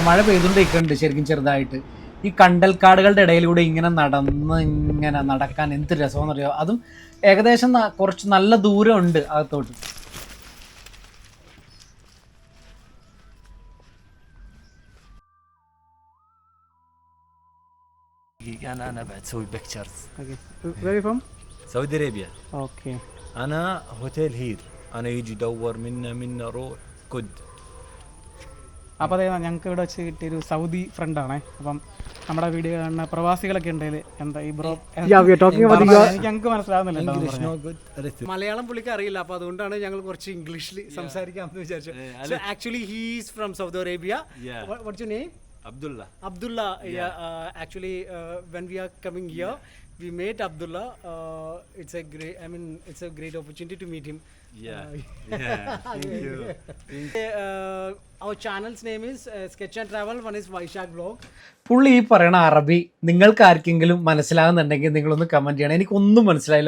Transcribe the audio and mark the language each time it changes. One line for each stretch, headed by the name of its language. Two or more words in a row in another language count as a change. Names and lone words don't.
Malayalam: മഴ പെയ്തുകൊണ്ടിരിക്കുന്നുണ്ട് ശരിക്കും ചെറുതായിട്ട്. ഈ കണ്ടൽക്കാടുകളുടെ ഇടയിലൂടെ ഇങ്ങനെ നടക്കാൻ എന്ത് രസമെന്ന് അറിയാം. അതും ഏകദേശം കുറച്ച് നല്ല ദൂരം ഉണ്ട് അകത്തോട്ട്.
Arabic: أنا بعد أسوي بيكتشرز.
English: Where are you from?
Arabic: سعودي أرابيا.
English: Okay.
Arabic: أنا
English: hotel here.
Arabic: أنا يجي يدور منا روح كد.
Malayalam: അപ്പോൾ അതെ, ഞങ്ങൾക്ക് ഇവിടെ വെച്ച് കിട്ടിയൊരു സൗദി ഫ്രണ്ടാണേ. അപ്പം നമ്മുടെ വീഡിയോ കാണുന്ന പ്രവാസികളൊക്കെ ഉണ്ടെങ്കിൽ എന്താ ഈ ബ്രോ ഞങ്ങൾക്ക് മനസ്സിലാവുന്നില്ല. മലയാളം പുള്ളിക്ക് അറിയില്ല. അപ്പൊ അതുകൊണ്ടാണ് ഞങ്ങൾ കുറച്ച് ഇംഗ്ലീഷിൽ സംസാരിക്കാമെന്ന് വിചാരിച്ചു.
English: Actually he's from Saudi Arabia. What's your name? Abdullah. Yeah. Actually, when we are coming here, we met Abdullah. It's a great opportunity to meet him. Thank you. Our channel's name is Sketch and Travel. One is Vaishak Vlog.
Malayalam: പുള്ളി ഈ പറയണ അറബി നിങ്ങൾക്ക് ആർക്കെങ്കിലും മനസ്സിലാകുന്നുണ്ടെങ്കിൽ നിങ്ങളൊന്ന് കമന്റ് ചെയ്യണം. എനിക്കൊന്നും മനസ്സിലായില്ല.